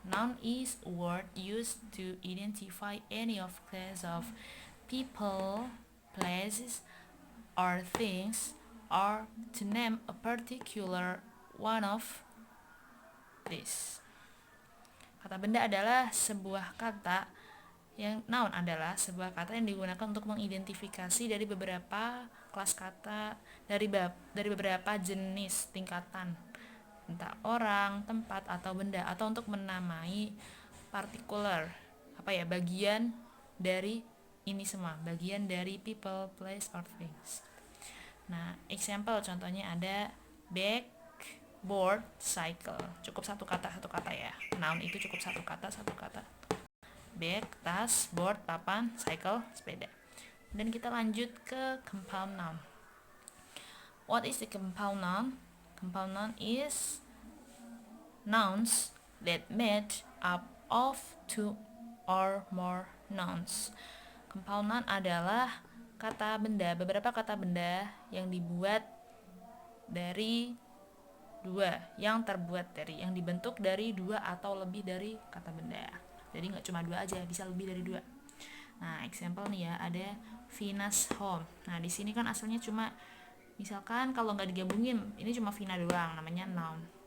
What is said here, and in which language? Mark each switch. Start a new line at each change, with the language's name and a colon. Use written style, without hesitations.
English: Noun is a word used to identify any of class of people, places, or things, or to name a particular one of these.
Indonesian: Kata benda adalah sebuah kata yang noun adalah sebuah kata yang digunakan untuk mengidentifikasi dari beberapa kelas kata dari beberapa jenis tingkatan, entah orang, tempat, atau benda, atau untuk menamai particular bagian dari ini semua, bagian dari
English: people, place, or things.
Indonesian: Nah, example contohnya ada bag, board, cycle. Cukup satu kata ya. Noun itu cukup satu kata. Bag, tas, board, papan, cycle, sepeda. Dan kita lanjut ke compound noun.
English: What is the compound noun? Compound noun is nouns that made up of two or more nouns.
Indonesian: Compound noun adalah beberapa kata benda yang dibuat dari yang dibentuk dari dua atau lebih dari kata benda. Jadi nggak cuma dua aja, bisa lebih dari dua. Nah, example nih ya, ada Vina's home. Nah, di sini kan asalnya cuma, misalkan kalau nggak digabungin, ini cuma Vina doang, namanya noun.